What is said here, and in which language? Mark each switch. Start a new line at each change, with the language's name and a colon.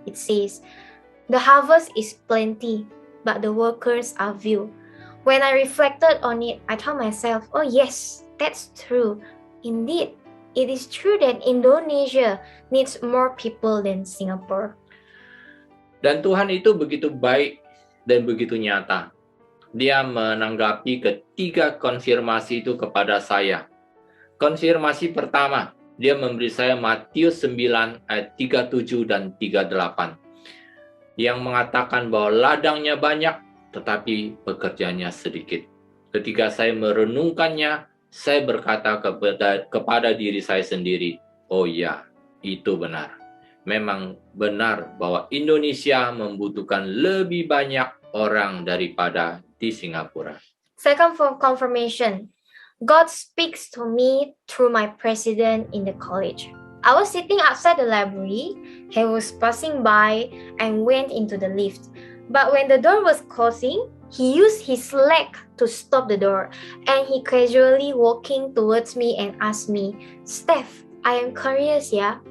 English: It says, "The harvest is plenty, but the workers are few." When I reflected on it, I told myself, oh yes, that's true. Indeed, it is true that Indonesia needs more people than Singapore.
Indonesian: Dan Tuhan itu begitu baik dan begitu nyata. Dia menanggapi ketiga konfirmasi itu kepada saya. Konfirmasi pertama, dia memberi saya Matius 9 ayat 37 dan 38. Yang mengatakan bahwa ladangnya banyak, tetapi pekerjanya sedikit. Ketika saya merenungkannya, saya berkata kepada diri saya sendiri, oh ya, itu benar. Memang benar bahwa Indonesia membutuhkan lebih banyak orang daripada di Singapura.
English: Second for confirmation. God speaks to me through my president in the college. I was sitting outside the library. He was passing by and went into the lift. But when the door was closing, he used his leg to stop the door, and he casually walking towards me and asked me, Steph, I am curious, yeah?